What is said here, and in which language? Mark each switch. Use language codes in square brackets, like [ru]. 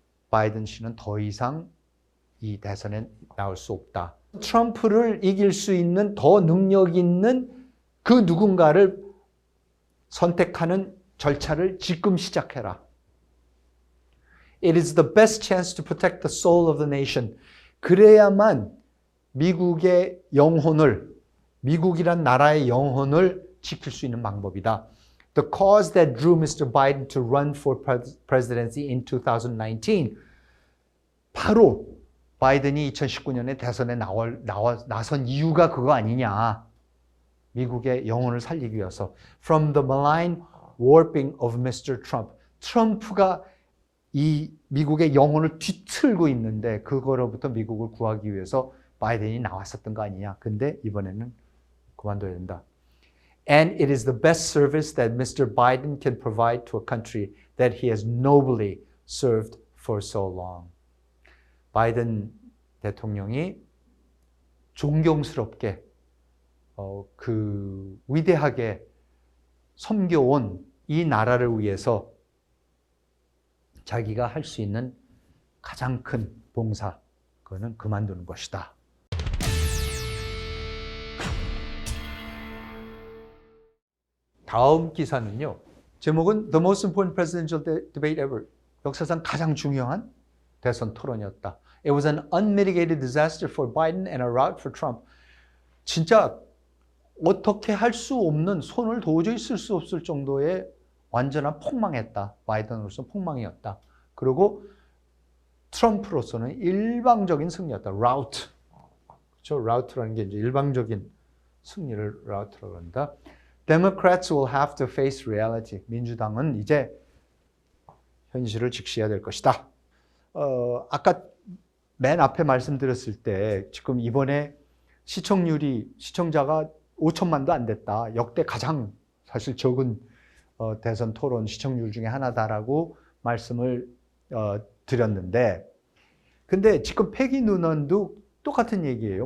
[ko] 바이든 씨는 더 이상 이 대선에 나올 수 없다. 트럼프를 이길 수 있는 더 능력 있는 그 누군가를 선택하는 절차를 지금 시작해라. [en] It is the best chance to protect the soul of the nation. [ko] 그래야만 미국의 영혼을, 미국이란 나라의 영혼을 지킬 수 있는 방법이다. [en] The cause that drew Mr. Biden to run for presidency in 2019. [ko] 바로 바이든이 2019년에 대선에 나선 이유가 그거 아니냐. 미국의 영혼을 살리기 위해서. [en] From the malign warping of Mr. Trump. [ko] 트럼프가 이 미국의 영혼을 뒤틀고 있는데 그거로부터 미국을 구하기 위해서 바이든이 나왔었던 거 아니냐. 근데 이번에는 그만둬야 된다. [en] And it is the best service that Mr. Biden can provide to a country that he has nobly served for so long. [ko] 바이든 대통령이 존경스럽게 그 위대하게 섬겨온 이 나라를 위해서 자기가 할 수 있는 가장 큰 봉사, 그거는 그만두는 것이다. 다음 기사는요. 제목은 [en] The most important presidential debate ever. [ko] 역사상 가장 중요한 대선 토론이었다. [en] It was an unmitigated disaster for Biden and a rout for Trump. [ko] 진짜 어떻게 할 수 없는, 손을 도저히 쓸 수 없을 정도의 완전한 폭망했다. 바이든으로서 폭망이었다. 그리고 트럼프로서는 일방적인 승리였다. 라우트. 그렇죠? 라우트라는 게 이제 일방적인 승리를 라우트라고 한다. [en] Democrats will have to face reality. [ko] 민주당은 이제 현실을 직시해야 될 것이다. 아까 맨 앞에 말씀드렸을 때 지금 이번에 시청자가 5천만도 안 됐다. 역대 가장 사실 적은 대선 토론 시청률 중에 하나다라고 말씀을 드렸는데, 근데 지금 패기 누넌도 똑같은 얘기예요.